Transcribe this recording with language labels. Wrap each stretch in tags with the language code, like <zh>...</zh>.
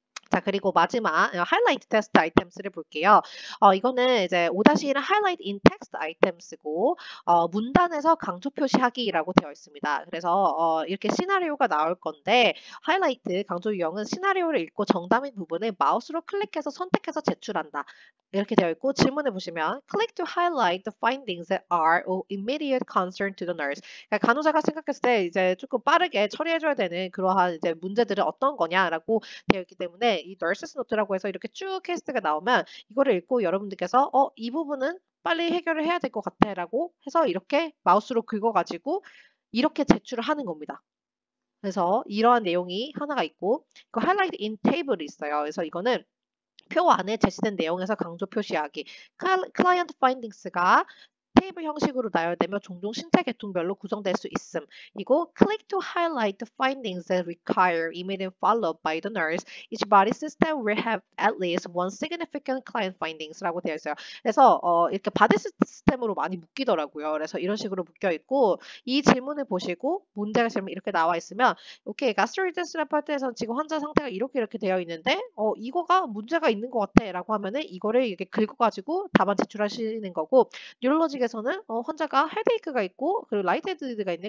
<ko>자, 그리고 마지막 하이라이트 테스트 아이템스를 볼게요. 이거는 이제 5-1은 하이라이트 인 텍스트 아이템스고 문단에서 강조 표시하기라고 되어 있습니다. 그래서 이렇게 시나리오가 나올 건데 하이라이트 강조 유형은 시나리오를 읽고 정답인 부분을 마우스로 클릭해서 선택해서 제출한다. 이렇게 되어 있고 질문을 보시면</ko> <en>Click to highlight the findings that are of immediate concern to the nurse.</en> <ko>그러니까 간호사가 생각했을 때 이제 조금 빠르게 처리해줘야 되는 그러한 이제 문제들은 어떤 거냐라고 되어 있기 때문에 이 nurses note라고 해서 이렇게 쭉 케이스가 나오면 이거를 읽고 여러분들께서 이 부분은 빨리 해결을 해야 될 것 같아라고 해서 이렇게 마우스로 긁어가지고 이렇게 제출을 하는 겁니다. 그래서 이러한 내용이 하나가 있고 그 highlight in table이 있어요. 그래서 이거는 표 안에 제시된 내용에서 강조 표시하기. 클라이언트 파인딩스가 테이블 형식으로 나열되며 종종 신체 계통별로 구성될 수 있음. 이고</ko> <en>click to highlight the findings that require immediate follow-up by the nurse. Each body system will have at least one significant client findings</en> <ko>라고 되어 있어요. 그래서 이렇게 바디 시스템으로 많이 묶이더라고요. 그래서 이런 식으로 묶여 있고 이 질문을 보시고 문제가 지금 이렇게 나와 있으면 오케이, 가스트로이티스 파트에서는 지금 환자 상태가 이렇게 되어 있는데 이거가 문제가 있는 것 같아라고 하면은 이거를 이렇게 긁어가지고 답안 제출하시는 거고 뉴럴로직에서는 환자가 헤데이크가 있고 그리고 라이트 헤드가 있네.</ko>